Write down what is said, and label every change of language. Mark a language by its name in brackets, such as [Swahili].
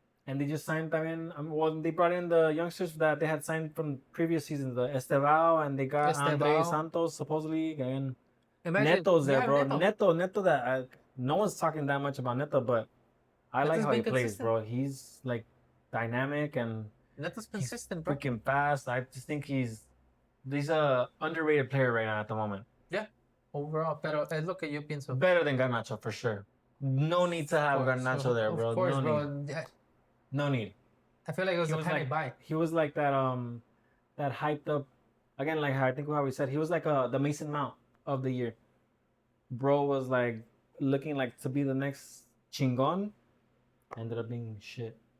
[English] And they just signed, they brought in the youngsters that they had signed from previous seasons, the Estevao, and they got Andre Santos, supposedly. And Neto's there, bro. Neto, that no one's talking that much about Neto, but I like how he plays, bro. He's like dynamic and Neto's consistent, bro. Freaking fast. I just think he's a underrated player right now at the moment. Yeah, overall, [Spanish] pero es lo que yo pienso. [English] Better than Garnacho for sure. No need to have Garnacho there, bro. Of course, bro. No need. I feel like it was a panic buy. He was like that hyped up, again, like I think how we said, he was like the Mason Mount of the year. Bro was like looking like to be the next chingon, ended up being shit.